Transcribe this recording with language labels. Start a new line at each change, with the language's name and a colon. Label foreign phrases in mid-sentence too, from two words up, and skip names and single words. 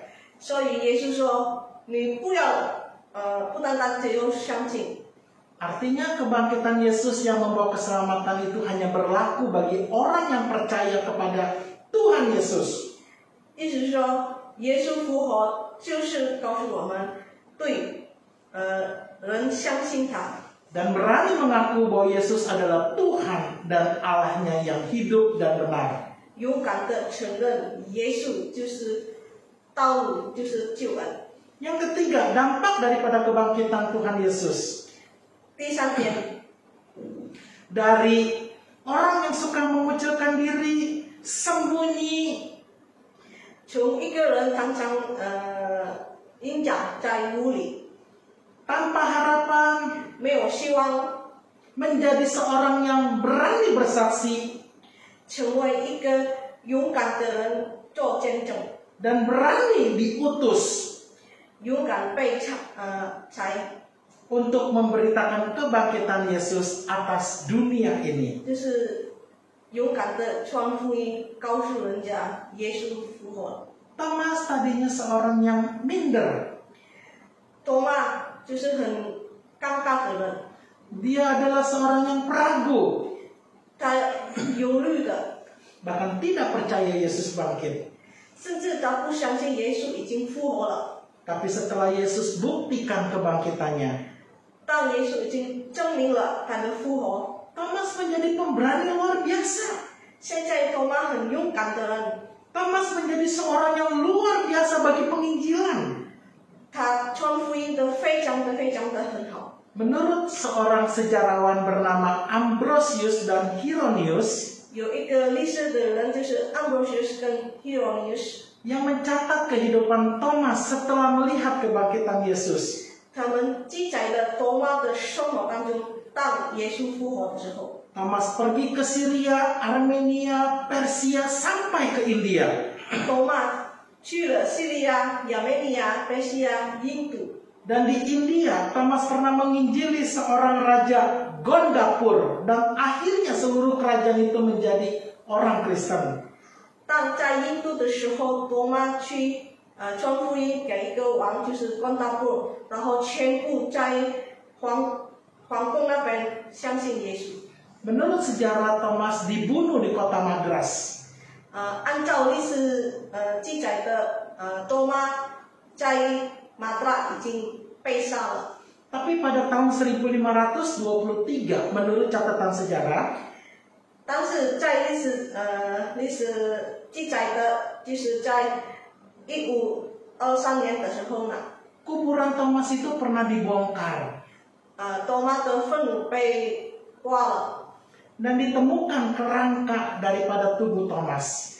Chinese: 所以耶稣说：“你不要不单单只有相信。”
Indonesian: Artinya kebangkitan Yesus yang membawa keselamatan itu hanya berlaku bagi orang yang percaya kepada Tuhan Yesus.
Chinese: 意思是说，耶稣复活就是告诉我们，对人相信他。
Indonesian: Dan berani mengaku bahwa Yesus adalah Tuhan dan Allahnya yang hidup dan benar.
Chinese: 勇敢的承认耶稣就是道路，就是救恩。
Indonesian: Yang ketiga, dampak daripada kebangkitan Tuhan Yesus.
Chinese: 第三点，
Indonesian: Dari orang yang suka mengucilkan diri, sembunyi,
Chinese: 从一个人常常隐藏在屋里，
Indonesian: tanpa harapan,
Chinese: 没有希望，
Indonesian: menjadi seorang yang berani bersaksi
Chinese: 成为一个勇敢的人做见证，
Indonesian: dan berani diutus
Chinese: 勇敢被裁。
Indonesian: untuk memberitakan kebangkitan Yesus atas dunia ini.
Chinese: 就是勇敢的传福音，告诉人家耶稣复活。
Indonesian: Thomas tadinya seorang yang minder.
Chinese: 多马就是很尴尬的人，
Indonesian: Dia adalah seorang yang ragu,
Chinese: 他忧虑的，
Indonesian: bahkan tidak percaya Yesus bangkit.
Chinese: 甚至他不相信耶稣已经复活了。
Indonesian: Tapi setelah Yesus buktikan kebangkitannya,
Chinese: 当耶稣已经证明了他的复活，
Indonesian: Thomas menjadi pemberani luar biasa.
Chinese: 现在多马很勇敢的人，
Indonesian: Thomas menjadi seorang yang luar biasa bagi penginjilan.
Chinese: 他传福音的非常的很好。
Indonesian: Menurut seorang sejarawan bernama Ambrosius dan Hieronymus,
Chinese: 有一个历史的人就是 Ambrosius 跟 Hieronymus，
Indonesian: yang mencatat kehidupan Thomas setelah melihat kebangkitan Yesus.
Chinese: 他们记载了多马的生活当中，当耶稣复活的时候，
Indonesian: Thomas pergi ke Syria, Armenia, Persia, sampai ke India.
Chinese: 多马去了叙利亚、亚美尼亚、北西亚、印度。
Indonesian: Dan di India, Thomas pernah menginjili seorang raja Gondapur, dan akhirnya seluruh kerajaan itu menjadi orang Kristen.
Chinese: 但在印度的时候，多马去传福音给一个王，就是关达布，然后全部在皇宫那边相信耶稣。
Indonesian: Menurut sejarah, Thomas dibunuh di kota Madras.
Chinese: 按照历史记载的，多马在马达已经被杀了。
Indonesian: Tapi pada tahun 1523, menurut catatan sejarah,
Chinese: 但是在历史记载的，就是在1523年的时候呢，
Indonesian: kuburan Thomas itu pernah dibongkar
Chinese: 多马的坟墓被挖了，
Indonesian: dan ditemukan kerangka daripada tubuh Thomas.